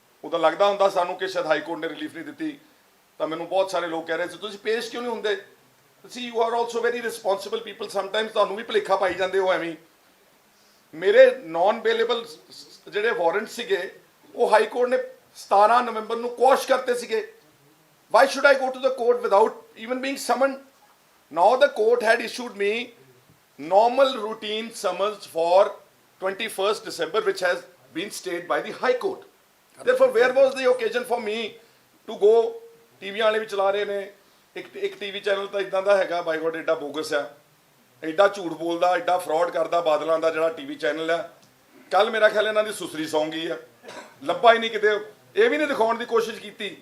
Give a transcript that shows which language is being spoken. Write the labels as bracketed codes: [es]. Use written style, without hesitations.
[pa] ਉਦੋਂ ਲੱਗਦਾ ਹੁੰਦਾ ਸਾਨੂੰ ਕਿ ਸ਼ਾਇਦ ਹਾਈ ਕੋਰਟ ਨੇ ਰਿਲੀਫ ਨਹੀਂ ਦਿੱਤੀ। ਤਾਂ ਮੈਨੂੰ ਬਹੁਤ ਸਾਰੇ ਲੋਕ ਕਹਿ ਰਹੇ ਸੀ ਤੁਸੀਂ ਪੇਸ਼ ਕਿਉਂ ਨਹੀਂ ਹੁੰਦੇ? ਤੁਸੀਂ [en] you are also very responsible people, sometimes [pa] ਤੁਹਾਨੂੰ ਵੀ ਭੁਲੇਖਾ ਪਾਈ ਜਾਂਦੇ ਹੋ ਐਵੇਂ। ਮੇਰੇ ਨਾਨ ਬੇਲੇਬਲ ਜਿਹੜੇ ਵਾਰੰਟ ਸੀਗੇ ਉਹ ਹਾਈ ਕੋਰਟ ਨੇ 17 ਨਵੰਬਰ ਨੂੰ ਕੁਐਸ਼ ਕਰਤੇ ਸੀਗੇ। [en] Why should I go to the court without even being summoned? Now the court had issued me normal routine summons for 21st December, which has been stayed by the High Court. Therefore, where was the occasion for me to go [pa] ਟੀਵੀਆਂ ਵਾਲੇ ਵੀ ਚਲਾ ਰਹੇ ਨੇ, ਇੱਕ TV channel ਤਾਂ ਇਦਾਂ ਦਾ ਹੈਗਾ ਬਾਈ God ਐਡਾ bogus ਆ, ਐਡਾ ਝੂਠ ਬੋਲਦਾ, ਐਡਾ ਫਰਾਡ ਕਰਦਾ ਬਾਦਲਾਂ ਦਾ ਜਿਹੜਾ ਟੀਵੀ ਚੈਨਲ ਆ। ਕੱਲ ਮੇਰਾ ਖਿਆਲ ਇਹਨਾਂ ਦੀ ਸੁਸਰੀ ਸੌਂ ਗਈ ਆ, ਲੱਭਾ ਹੀ ਨਹੀਂ ਕਿਤੇ, ਇਹ ਵੀ ਨਹੀਂ ਦਿਖਾਉਣ ਦੀ ਕੋਸ਼ਿਸ਼ ਕੀਤੀ।